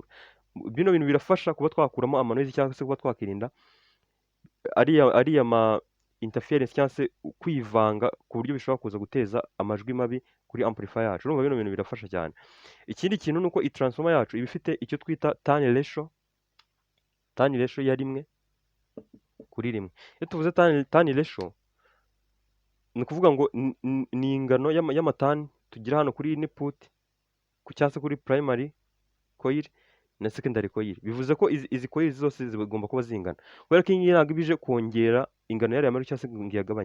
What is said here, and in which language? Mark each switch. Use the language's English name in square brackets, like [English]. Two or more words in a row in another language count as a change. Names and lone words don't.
[Kinyarwanda] Bino bintu birafasha kuba twakuramo amanoise cyangwa se kuba twakirinda ariya ma interference cyangwa se kwivanga ku buryo bishobora kuza guteza amajwi mabi kuri amplifier yacu. Urumva bino bintu birafasha cyane. Ikindi kintu nuko i transformer yacu iba ifite icyo twita [English] turn ratio [Kinyarwanda] ya 1:1. Iyo tuvuze [English] turn ratio [Kinyarwanda] ni ukuvuga ngo ni ingano y'amatani tugira hano kuri input cyangwa se kuri [English] primary coil [Kinyarwanda] na [English] secondary coil. [Kinyarwanda] Bivuze ko izi coil zose zigomba kuba zingana, kubera ko iyi ntabwo ibije kongera ingano y'ariya majwi cyangwa se ngo iyagabanye.